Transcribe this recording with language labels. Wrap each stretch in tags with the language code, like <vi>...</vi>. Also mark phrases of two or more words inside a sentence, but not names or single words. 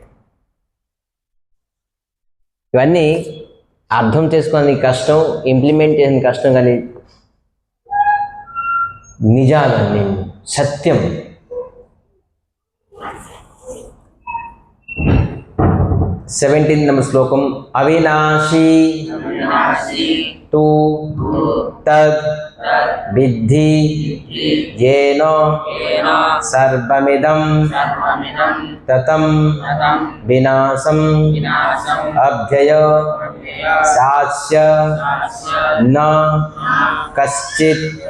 <te>ఇవన్నీ అర్థం చేసుకోవడానికి కష్టం, ఇంప్లిమెంట్ చేసిన కష్టం, కానీ నిజాలన్నీ సత్యం. 17th నంబర్ శ్లోకం.</te> <sa>అవినాశీ తు తద్ విద్ధి येन सर्वमिदं ततं विनाशं अभ्यय सास्य न कश्चित्</sa>